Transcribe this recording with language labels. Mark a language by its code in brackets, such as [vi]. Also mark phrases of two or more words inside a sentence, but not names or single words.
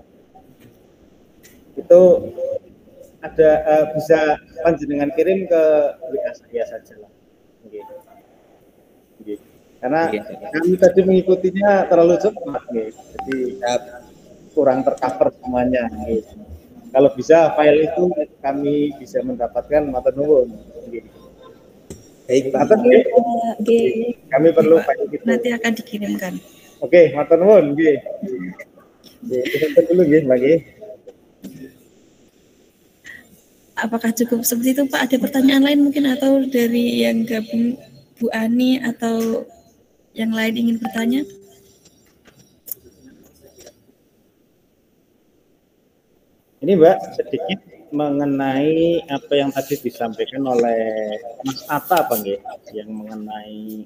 [id] Itu ada bisa panjenengan kirim ke WA saya saja lah. Okay. Karena kami tadi mengikutinya terlalu cepat nih, jadi kurang tercover semuanya. Gitu. Kalau bisa file itu kami bisa mendapatkan [jv] matur nuwun. [id] Baik, Pak. Kami perlu file itu. Nanti akan dikirimkan. Oke, [jv] matur nuwun nggih. [id] Kita dulu nggih, Mbak nggih. Apakah cukup seperti itu Pak? Ada pertanyaan lain mungkin atau dari yang gabung Bu Ani atau yang lain ingin bertanya? Ini Mbak, sedikit mengenai apa yang tadi disampaikan oleh Mas Atta Bang ya, yang mengenai